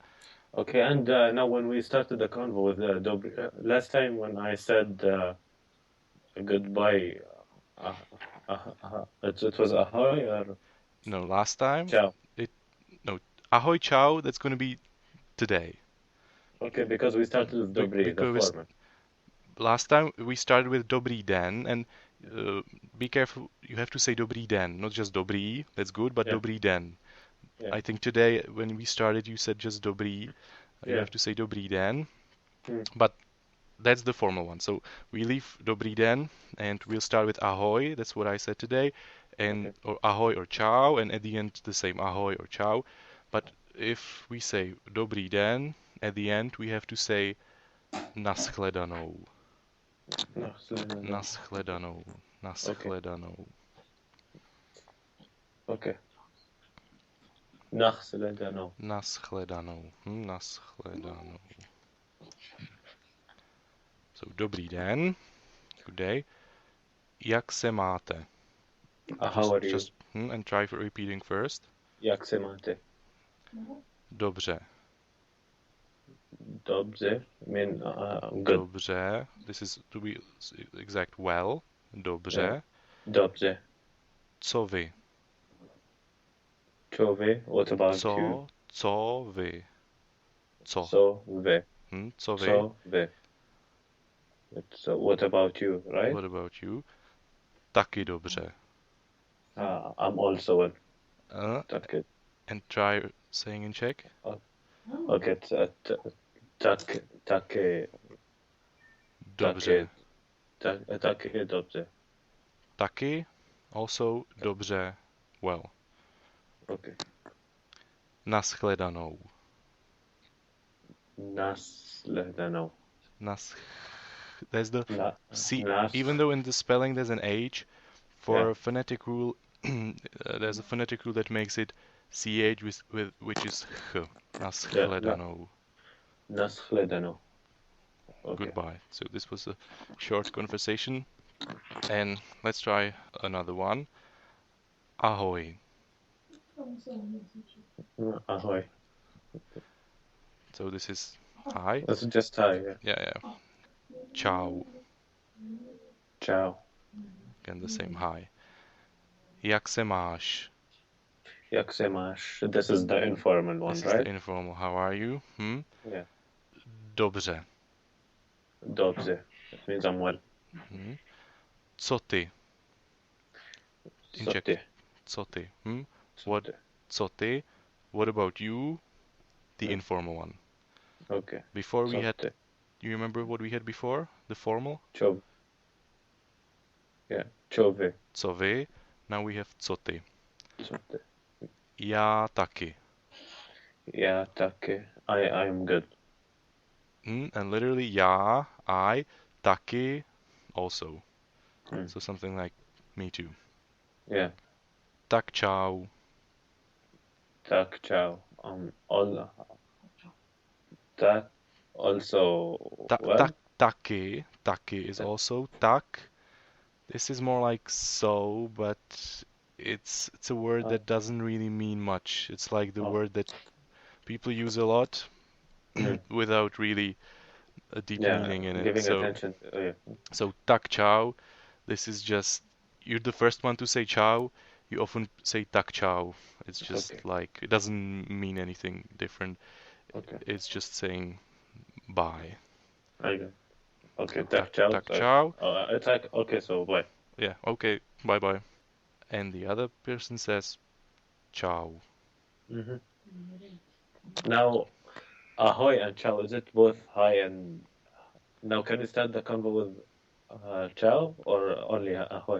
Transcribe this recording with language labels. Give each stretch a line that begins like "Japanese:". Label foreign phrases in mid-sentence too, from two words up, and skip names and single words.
English: Okay, and now when we started the convo with Dobry, last time when I said goodbye, it was ahoy or No, last time ciao. it no Ahoj, ciao, that's going to be today. Okay, because we started with dobrý, the Because former. last time we started with
Czech: dobrý den,
English: and be careful, you have to say
Czech: dobrý den,
English: not just dobrý, that's good, but Yeah.
Czech: dobrý den.
English: Yeah. I think today, when we started, you said just dobrý. You Yeah. have to say
Czech: dobrý den,
English: Hmm. but that's the formal one. So we leave
Czech: dobrý den,
English: and we'll start with ahoy, that's what I said today, and or ahoy or ciao, and at the end the same ahoy or ciao. But if we say
Czech: dobrý den,
English: at the end we have to say naschledanou.
Czech: Naschledanou. Naschledanou. Okay. Naschledanou. Naschledanou. Naschledanou. So, dobrý den.
English: Good day.
Czech: Jak se máte?
English: How are you? And try for repeating first.
Czech: Jak se máte? Dobře. Dobře.
English: I mean, good. Dobře. This is to be exact. Well.
Czech: Dobře. Yeah. Dobře. Co vy? Co vy?
English: What about you?
Czech: Co vy? Co? Co vy? Co vy? Co vy?
English: So what about you, right? What about you?
Czech: Taky dobře.
English: I'm also well. Taky. And try saying in Czech.
Czech: Okay, taky. Dobře. Taky dobře.
English: Taky, also dobře, well. Okay.
Czech: Naschledanou. Naschledanou.
English: There's the C. Even though in the spelling there's an H, for a phonetic rule, there's a phonetic rule that makes it CH with which is H.
Czech: Naschledanou. Naschledanou.
English: Okay. Goodbye. So this was a short conversation, and let's try another one.
Czech: Ahoy. Ahoy.
English: So this is hi. That's just hi.
Czech: Yeah. Ciao. Ciao.
English: Again the same hi.
Czech: Jak se máš? Jak se máš?
English: This is the informal one, This right? is the informal. How are you? Yeah.
Czech: Dobře. Dobře.
English: That means I'm well.
Czech: Co ty? Co ty? Co ty? What? Co ty?
English: What about you? The informal one. Okay. Before we had. You remember what we had before? The formal?
Czech: Co. Yeah. Co vy. Co vy.
English: Now we have
Czech: co ty. Co ty. Já taky. Já taky.
English: I'm good. And literally já, I, taky, also. So something like me too. Yeah.
Czech: Tak čau. Tak čau.
English: That also well? Taky is also tak. This is more like so, but it's a word that doesn't really mean much. It's like the word that people use a lot without really a deep meaning in it. Giving attention. So
Czech: tak čau,
English: this is just, you're the first one to say ciao, you often say
Czech: tak čau.
English: It's just like, it doesn't mean anything different. It's just saying bye.
Czech: Okay, tak čau. Tak čau.
English: It's like, okay, so bye. Yeah, okay, bye bye. And the other person says ciao. Now, ahoy and ciao, is it both hi and... Now, can you start the convo with ciao or only ahoy?